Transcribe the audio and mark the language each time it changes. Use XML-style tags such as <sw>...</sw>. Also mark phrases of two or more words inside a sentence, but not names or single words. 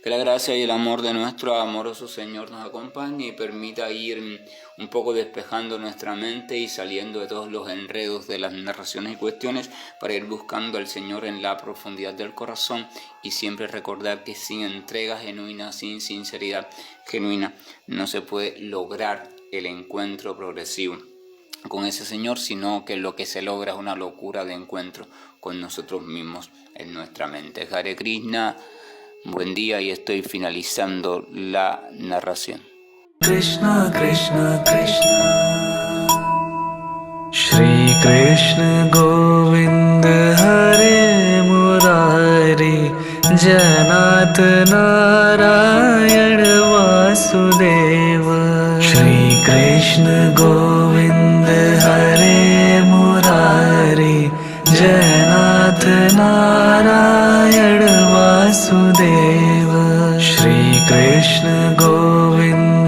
<es>Que la gracia y el amor de nuestro amoroso Señor nos acompañe y permita ir un poco despejando nuestra mente y saliendo de todos los enredos de las narraciones y cuestiones para ir buscando al Señor en la profundidad del corazón y siempre recordar que sin entrega genuina, sin sinceridad genuina, no se puede lograr el encuentro progresivo con ese Señor, sino que lo que se logra es una locura de encuentro con nosotros mismos en nuestra mente. Hare Krishna. Buen día y estoy finalizando la narración.</es> <hi>कृष्ण कृष्ण कृष्ण श्री कृष्ण गोविंद हरे मुरारी हे नाथ नारायण वासुदेव श्री कृष्ण गोविंद हरे मुरारी हे नाथ नारायण वासुदेव श्री कृष्ण गोविंद</hi>